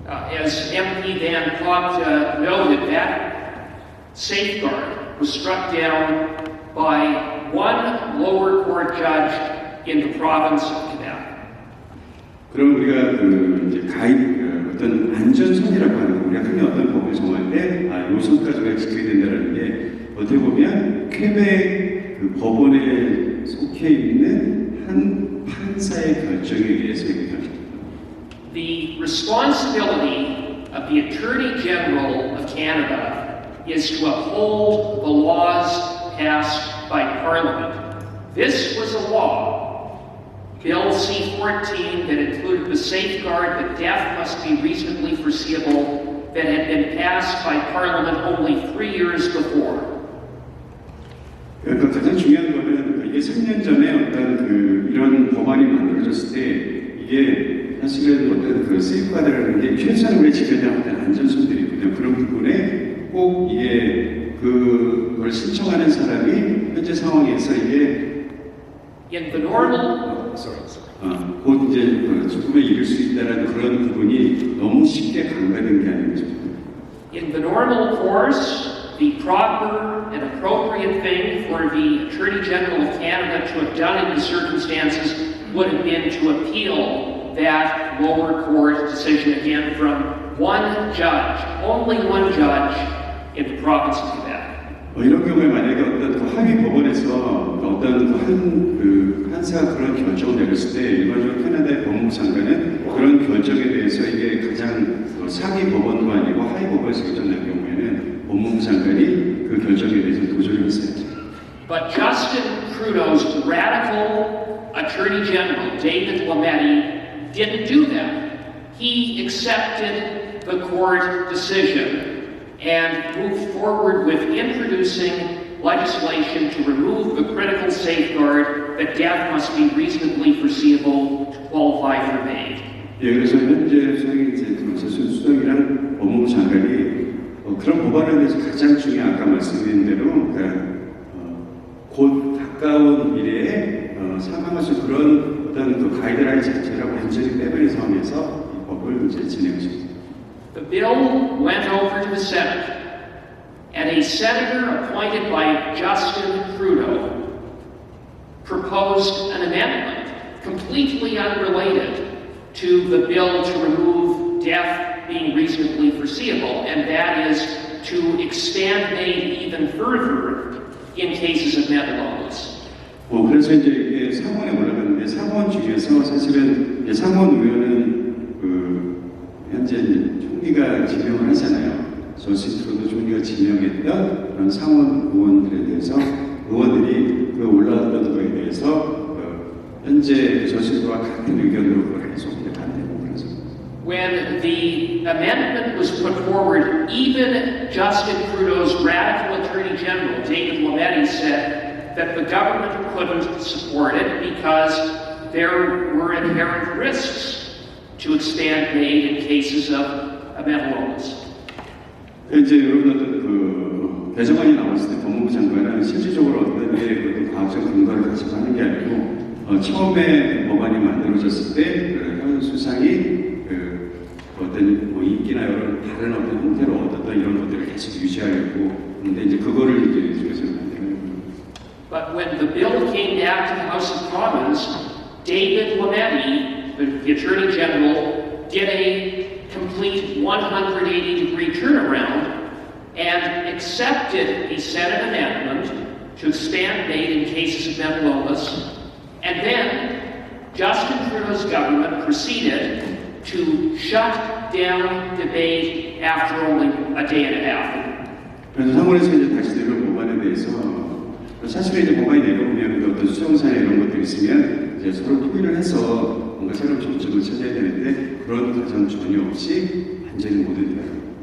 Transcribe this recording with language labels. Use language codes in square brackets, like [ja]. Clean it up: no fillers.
[en] As MP Van Pott noted, that safeguard was struck down by one lower court judge in the province of Quebec. [ko] 그럼 우리가 이제 어떤 안전선이라고 하는 거, 우리가 흔히 어떤 법을 정할 때, 요 선까지가 지켜야 된다는 게, 어떻게 보면, 퀘벡 법원에 속해 있는 한 판사의 결정에 의해서 이렇게 결정됩니다. [en] The responsibility of the Attorney General of Canada is to uphold the laws passed by Parliament. This was a law, Bill C-14, that included the safeguard that death must be reasonably foreseeable, that had been passed by Parliament only 3 years before. [ko] 그러니까 가장 중요한 거는 이게 3년 전에 어떤 이런 법안이 만들어졌을 때 이게 사실은 어떤 그 세이프가드라는 게 최소한 우리 지켜야 할 어떤 안전성들이거든요. 그런 부분에 꼭 이게 그걸 신청하는 사람이 현재 상황에서 이게 [en] In the normal, [ko] 곧 이제 죽음에 이를 수 있다는 그런 부분이 너무 쉽게 간과된 게 아닌가 싶습니다. [en] in the normal course, the proper and appropriate thing for the Attorney General of Canada to have done in the circumstances would have been to appeal that lower court decision again from one judge, only one judge in the province of Quebec. [ko] 이런 경우에 만약에 어떤 그 하위 법원에서 어떤 판사가 그런 결정을 내렸을 때 일반적으로 캐나다의 법무부 장관은 그런 결정에 대해서 이게 가장 상위 법원도 아니고 하위 법원에서 결정난 경우에는 법무부 장관이 그 결정에 대해서 도전을 했어야죠. [en] But Justin Trudeau's radical Attorney General, David Lametti, didn't do that. He accepted the court decision and moved forward with introducing legislation to remove the critical safeguard that death must be reasonably foreseeable to qualify for MAID. [ko] 예, 그래서 현재 수석이랑 법무부 장관이 그런 법안에 대해서 가장 중요한 아까 말씀드린 대로 곧 가까운 미래에 사망할 수 그런 어떤 그 가이드라인 자체를 완전히 빼버려서 하면서 이 법을 이제 진행하십니다. [en] The bill went over to the Senate, and a senator appointed by Justin Trudeau proposed an amendment completely unrelated to the bill to remove death being reasonably foreseeable, and that is to extend MAID even further in cases of mental illness. [ko] 그래서 이제 이게 상원에 올라갔는데 상원 중에서 사실은 상원 의원은 현재 이제 총리가 지명을 하잖아요. 저스틴 트루도 총리가 지명했던 그런 상원 의원들에 대해서 의원들이 그 올라왔던 거에 대해서 현재 저스틴 트루도와 같은 의견으로 그걸 계속 반대하고 그래서. [en] When the amendment was put forward, even Justin Trudeau's radical Attorney General, David Lametti, said that the government couldn't support it because there were inherent risks to expand MAID in cases of mental illness. [ko] 이제 여러분 어떤 개정안이 나왔을 때 법무부 장관은 실질적으로 어떤 게 과학적 근거를 가지고 하는 게 아니고 처음에 법안이 만들어졌을 때 현 수상이 어떤 인기나 여러 다른 어떤 형태로 얻었던 이런 것들을 계속 유지하려고 근데 이제 그거를 이제 중에서 만드는 [en] But when the bill came back to the House of Commons, David Lametti, the Attorney General, did a complete 180-degree turnaround and accepted a Senate amendment to expand MAID in cases of mental illness, and then Justin Trudeau's government proceeded to shut down debate after only a day and a half. [ko] 그래서 상원에서 이제 다시 내려온 법안에 대해서 사실은 이제 법안이 내려오면 어떤 수정사나 이런 것들이 있으면 이제 서로 토의를 해서 뭔가 새로운 정책을 찾아야 되는데 그런 과정 전혀 없이 완전히 모든 게